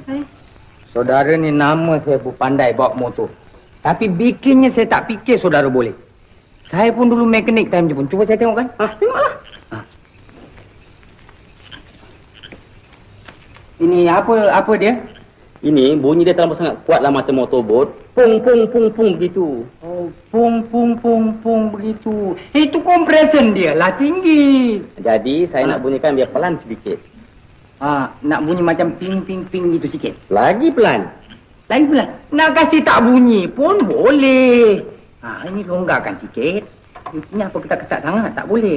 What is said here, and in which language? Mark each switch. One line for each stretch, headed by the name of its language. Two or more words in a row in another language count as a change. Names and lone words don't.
Malay: Saudara ni nama saya pun pandai bawa motor. Tapi bikinnya saya tak fikir saudara boleh. Saya pun dulu mekanik time je pun. Cuba saya tengok kan? Tengoklah. Ini apa dia? Ini bunyi dia terlalu sangat kuatlah macam motorbot. Pung pung pung pung begitu. Oh, pung pung pung pung begitu. Itu compression dia lah tinggi. Jadi saya nak bunyikan biar pelan sedikit. Nak bunyi macam ping ping ping gitu sikit. Lagi pelan. Lagi pelan. Nak kasih tak bunyi pun boleh. Ini longgarkan sikit. Ini apa ketat-ketat sangat tak boleh.